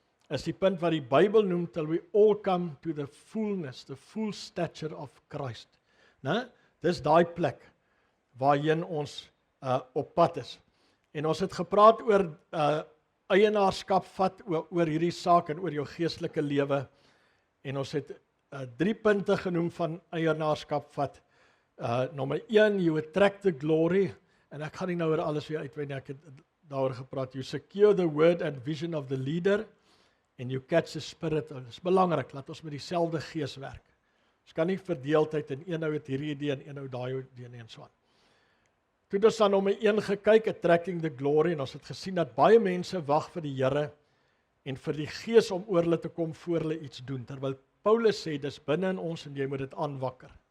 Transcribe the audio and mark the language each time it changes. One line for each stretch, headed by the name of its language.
Afrikaans: Is die punt wat die Bybel noem
English: till we all come to the fullness, the full stature of Christ.
Afrikaans: Dis daai plek waarheen ons op pad is. En ons het gepraat oor eienaarskap vat oor hierdie saak en oor jou geestelike lewe. En ons het 3 punte genoem van eienaarskap vat. Nommer 1,
English: you attract the glory.
Afrikaans: En ek gaan nie nou oor alles weer uitwy nie, ek het daaroor gepraat.
English: You secure the word and vision of the leader.
Afrikaans: En
English: you catch the spirit.
Afrikaans: Dit is belangrik, laat ons met dieselfde gees werk. Ons kan nie verdeeldheid en een ou het hierdie idee en een ou daai idee en so aan. Toe ons dan nommer 1 gekyk,
English: attracting the glory,
Afrikaans: en ons het gesien dat baie mense wag vir die Here en vir die Gees om oor hulle te kom voor hulle iets doen, terwyl Paulus sê, dis binne in ons en jy moet dit aanwakker.